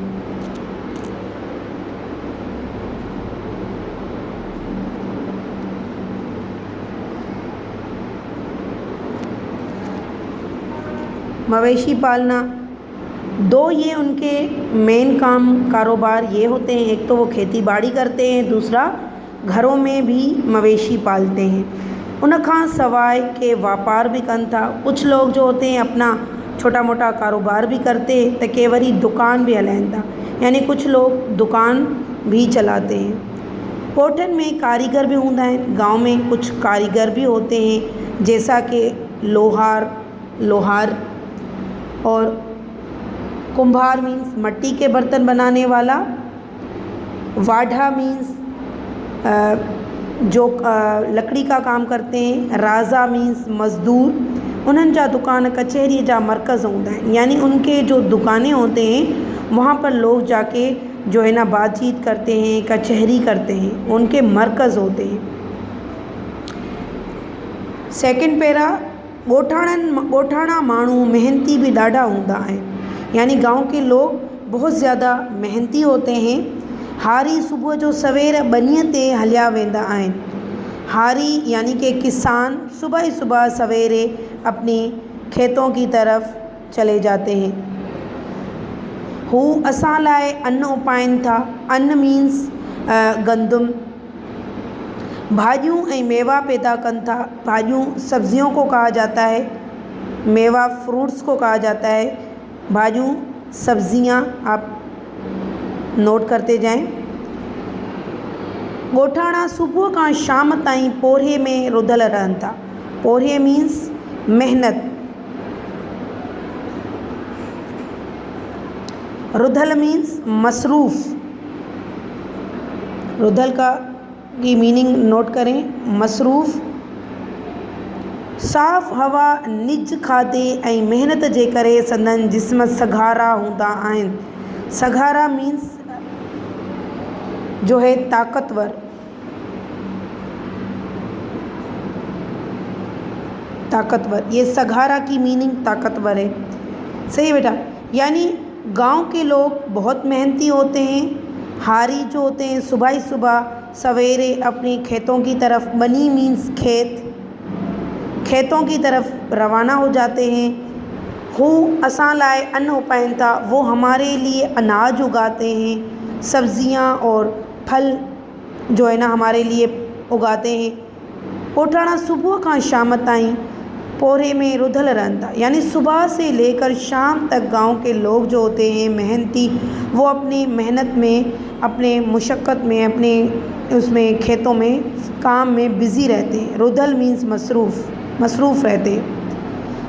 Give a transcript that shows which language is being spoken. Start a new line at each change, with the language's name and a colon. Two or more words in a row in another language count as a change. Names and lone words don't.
Urdu: مویشی پالنا 2 یہ ان کے مین کاروبار یہ ہوتے ہیں. ایک تو وہ کھیتی باڑی کرتے ہیں، دوسرا گھروں میں بھی مویشی پالتے ہیں.
Sindhi: उन खां सवाइ के व्यापार भी कनि था।
Urdu: کچھ لوگ جو ہوتے ہیں اپنا چھوٹا موٹا کاروبار بھی کرتے ہیں تو
Sindhi: के वरी दुकान भी हलाइनि था,
Urdu: یعنی کچھ لوگ دکان بھی چلاتے ہیں.
Sindhi: कोठन में कारीगर भी हूंदा आहिनि।
Urdu: گاؤں میں کچھ کاریگر بھی ہوتے ہیں، جیسا کہ لوہار اور کمبھار مینز مٹی کے برتن بنانے والا. واڈھا مینز جو لکڑی کا کام کرتے ہیں. راضا مینز مزدور.
Sindhi: उन्हनि जा दुकान कचहरी जा मरकज़ हूंदा आहिनि,
Urdu: یعنی ان کے جو دکانیں ہوتے ہیں وہاں پر لوگ جا کے جو ہے نا بات چیت کرتے ہیں، کچہری کرتے ہیں، ان کے مرکز ہوتے ہیں.
English: second para,
Sindhi: ॻोठाणा माण्हू मेहनती भी ॾाढा हूंदा आहिनि,
Urdu: یعنی گاؤں کے لوگ بہت زیادہ محنتی ہوتے ہیں.
Sindhi: हारी सुबुह जो सवेर बनीअ ते हलिया वेंदा आहिनि।
Urdu: ہاری یعنی کہ کسان صبح ہی صبح سویرے اپنے کھیتوں کی طرف چلے جاتے ہیں.
Sindhi: हू असां लाइ अन्न उपाइनि था।
Urdu: ان مینز گندم.
Sindhi: भाजियों ऐं मेवा पैदा कनि था।
Urdu: بھاجیوں سبزیوں کو کہا جاتا ہے، میوہ فروٹس کو کہا جاتا ہے. بھاجیوں سبزیاں آپ نوٹ کرتے جائیں.
Sindhi: ॻोठाणा सुबुह खां शाम ताईं पोरिहे में रुधल रहनि था।
Urdu: پورہے مینز محنت۔ رُدھل مینز مصروف. رُدھل کی مینِنگ نوٹ کریں، مصروف.
Sindhi: साफ़ हवा, निज खाधे ऐं मेहनत जे करे संदन जिस्म सघारा हूंदा आहिनि।
Urdu: سگھارا مینز جو ہے طاقتور. یہ سگھارا کی مینِنگ طاقتور ہے. صحیح بیٹا، یعنی گاؤں کے لوگ بہت محنتی ہوتے ہیں. ہاری جو ہوتے ہیں صبح ہی صبح سویرے اپنے کھیتوں کی طرف، بنی مینز کھیتوں کی طرف روانہ ہو جاتے ہیں.
Sindhi: हू असां लाइ अन्न उपाइनि था,
Urdu: وہ ہمارے لیے اناج اگاتے ہیں. سبزیاں اور پھل جو ہے نا ہمارے لیے اگاتے ہیں.
Sindhi: ॻोठाणा सुबुह खां शाम ताईं पोरे में रुधल रहन था,
Urdu: یعنی صبح سے لے کر شام تک گاؤں کے لوگ جو ہوتے ہیں محنتی، وہ اپنی محنت میں، اپنے مشقت میں، اپنے اس میں کھیتوں میں کام میں بزی رہتے ہیں. رُدھل مینز مصروف رہتے ہیں.